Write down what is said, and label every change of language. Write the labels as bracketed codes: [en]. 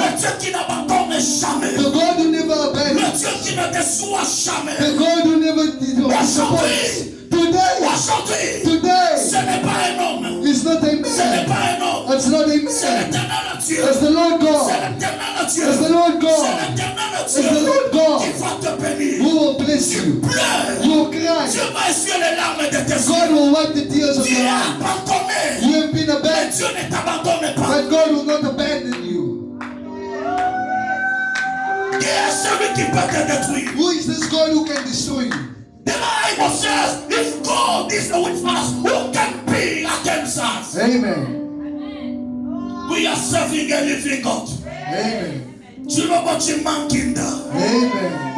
[fr] Le Dieu qui n'abandonne jamais. [en] The God who never [fr] Le [en] abandons. [fr] Dieu qui ne déçoit jamais. [en] The God who never disappoints. Today, [fr] Aujourd'hui, [en] today, [fr] ce n'est pas un homme. [en] is not a [fr] Ce n'est [en] man. [fr] pas un homme. [en] It's not a [fr] C'est l'éternel Dieu. [en] It's the Lord [fr] C'est [en] God. [fr] l'éternel Dieu. [en] It's the Lord [fr] C'est [en] God. [fr] l'éternel [en] It's [fr] Dieu [en] the Lord God [fr] qui va te bénir. [en] who will bless you. [fr] Pleure. [en] You will cry. [fr] Dieu va essuyer les larmes de tes [en] God [fr] yeux. [en] will wipe the tears of [fr] Tu [en] your [fr] es [en] eyes. [fr] abandonné. [en] You have been [fr] Mais [en] abandoned, [fr] Dieu ne t'abandonne pas. [en] but God will not abandon you. [fr] Qui est celui qui peut te détruire? [en] Who is this God who can destroy you? The Bible says, if God is with us, who can be against us? Amen. We are serving a living God. Amen. Chilobochimankinda. Amen.